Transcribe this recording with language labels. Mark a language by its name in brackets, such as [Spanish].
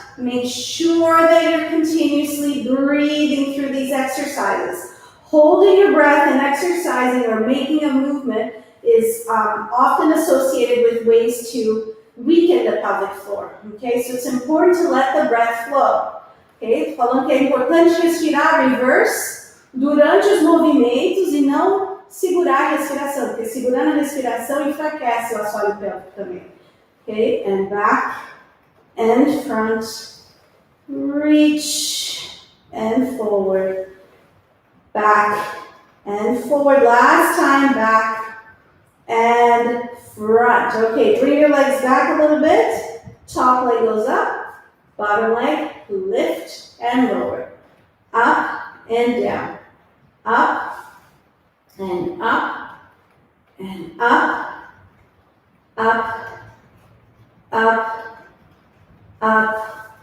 [English] Make sure that you're continuously breathing through these exercises. Holding your breath and exercising or making a movement is often associated with ways to weaken the pelvic floor. Okay, so it's important to let the breath flow. Ok? [Portuguese] Falando que é importante respirar reverse durante os movimentos e não segurar a respiração, porque segurando a respiração enfraquece o assoalho pélvico também. [English] Ok? And back and front, reach and forward, back and forward. Last time, back and front. Okay, bring your legs back a little bit. Top leg goes up, bottom leg lift and lower, up and down, up and up and up, up, up, up.